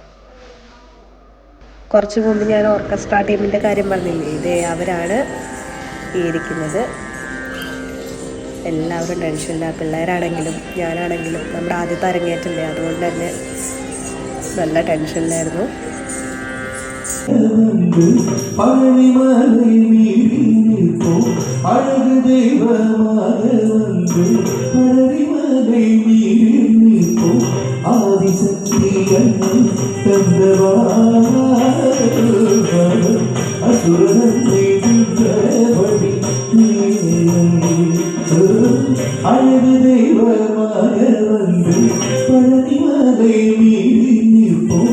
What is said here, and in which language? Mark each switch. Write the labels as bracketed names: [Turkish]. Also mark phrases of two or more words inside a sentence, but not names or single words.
[Malayalam] കുറച്ച് മുമ്പ് ഞാൻ ഓർക്കസ്ട്ര ടീമിൻ്റെ കാര്യം പറഞ്ഞില്ലേ, ഇതേ അവരാണ് ഈ ഇരിക്കുന്നത്. എല്ലാവരും ടെൻഷനില്ല. പിള്ളേരാണെങ്കിലും ഞാനാണെങ്കിലും നമ്മുടെ ആദ്യത്തെ അരങ്ങേറ്റല്ലേ, അതുകൊണ്ട് തന്നെ നല്ല ടെൻഷനിലായിരുന്നു. [Tamil] அழகு தெய்வமாக வந்து பழனிமலை மீறில் நிற்போம். ஆதிசக்தி அன்னை தந்தவா அசுரனை வென்றபடி அழகு தெய்வமாக வந்து பழனிமலை மீறில் நிற்போம்.